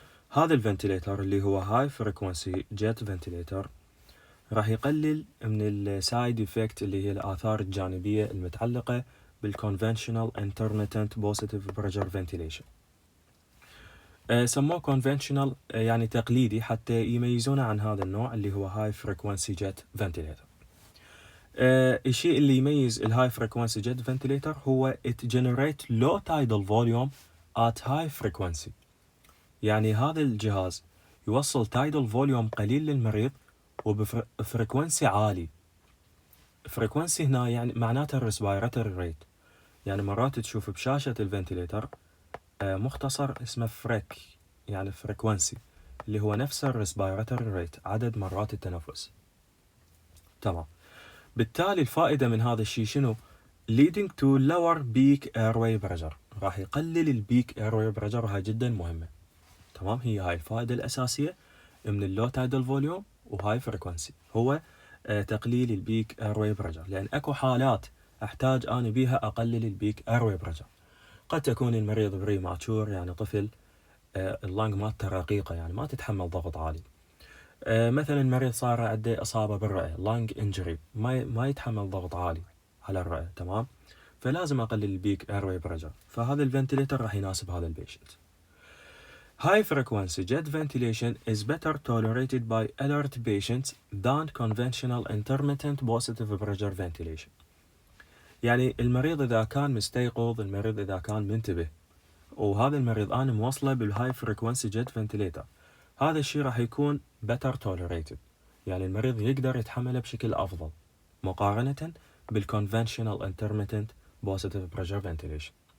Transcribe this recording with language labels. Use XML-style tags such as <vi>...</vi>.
<ar>هذا الفنتيليتر اللي هو هاي فريكونسي جيت فنتيليتر راح يقلل من السايد افكت اللي هي الآثار الجانبية المتعلقة بال</ar> <en>conventional intermittent positive pressure ventilation.</en> <ar>سموه conventional يعني تقليدي حتى يميزونه عن هذا النوع اللي هو</ar> <en>high frequency jet ventilator.</en> <ar>الشيء اللي يميز الهاي</ar> <en>frequency jet ventilator</en> <ar>هو</ar> <en>it generate low tidal volume at high frequency.</en> <ar>يعني هذا الجهاز يوصل</ar> <en>tidal volume</en> <ar>قليل للمريض وبفريكونسي عالي. فريكونسي هنا يعني معناتها الريسبيراتوري ريت. يعني مرات تشوف بشاشة الفنتيليتر مختصر اسمه فريك، يعني فريكونسي اللي هو نفس الريسبيراتوري ريت، عدد مرات التنفس. تمام. بالتالي الفائدة من هذا الشيء شنو؟</ar> <en>leading to lower peak airway pressure.</en> <ar>راح يقلل البيك</ar> <en>airway pressure،</en> <ar>وهي جدا مهمة. تمام، هاي الفائدة الأساسية من اللو تايدل فوليوم وهاي فريكونسي، هو تقليل البيك airway pressure. لأن أكو حالات أحتاج أنا بيها أقلل البيك airway pressure. قد تكون المريض بري ماتشور، يعني طفل اللنج مالته رقيقة، يعني ما تتحمل ضغط عالي. مثلا المريض صار عنده إصابة بالرئة، لانج انجري، ما يتحمل ضغط عالي على الرئة. تمام، فلازم أقلل البيك ايروي بريشر، فهذا الفنتيليتر راح يناسب هذا البيشنت.</ar> <en>High frequency jet ventilation is better tolerated by alert patients than conventional intermittent positive pressure ventilation.</en> <ar>يعني المريض إذا كان مستيقظ، المريض إذا كان منتبه، وهذا المريض أنا موصله بالهاي فريكونسي جيت فنتيليتر، هذا الشيء راح يكون</ar> <en>better tolerated.</en> <ar>يعني المريض يقدر يتحمله بشكل أفضل مقارنة بال</ar> <en>conventional intermittent positive pressure ventilation.</en>